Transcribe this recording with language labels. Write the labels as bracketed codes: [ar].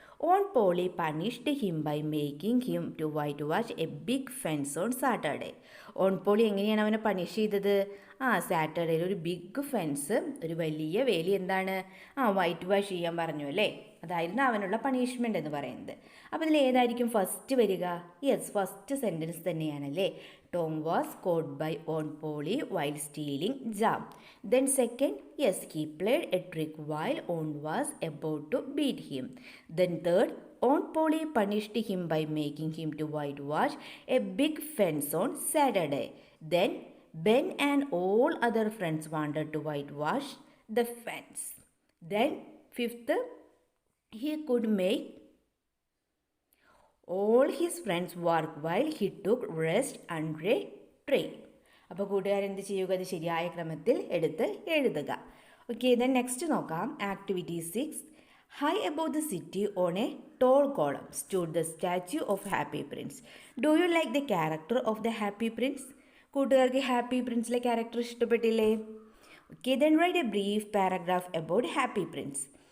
[en] Aunt Polly punished him by making him to whitewash a big fence on Saturday. [ml] Aunt Polly എങ്ങനെയാണ് അവനെ punish ചെയ്തത്? സാറ്റർഡേയിൽ ഒരു big fence, ഒരു വലിയ വേലി എന്താണ് വൈറ്റ് വാഷ് ചെയ്യാൻ പറഞ്ഞു അല്ലേ? അതായിരുന്നു അവനുള്ള പണിഷ്മെൻ്റ് എന്ന് പറയുന്നത്. അപ്പോൾ ഇതിൽ ഏതായിരിക്കും ഫസ്റ്റ് വരിക? യെസ്, ഫസ്റ്റ് സെൻറ്റൻസ് തന്നെയാണല്ലേ. [en] Tom was caught by Aunt Polly while stealing jam. Then second, yes, he played a trick while Aunt was about to beat him. Then third, Aunt Polly punished him by making him to whitewash a big fence on Saturday. Then Ben and all other friends wanted to whitewash the fence. Then fifth, he could make all his friends work while he took rest under a tree. [ml] അപ്പോൾ കൂട്ടുകാരെന്ത് ചെയ്യുക? അത് ശരിയായ ക്രമത്തിൽ എടുത്ത് എഴുതുക. Okay, then next നോക്കാം. Activity 6. [en] High above the city on a tall column stood the statue of Happy Prince. Do you like the character of the Happy Prince? [ml] കൂട്ടുകാർക്ക് happy പ്രിൻസിലെ character ഇഷ്ടപ്പെട്ടില്ലേ? Okay, [en] Then write a brief paragraph about happy prince.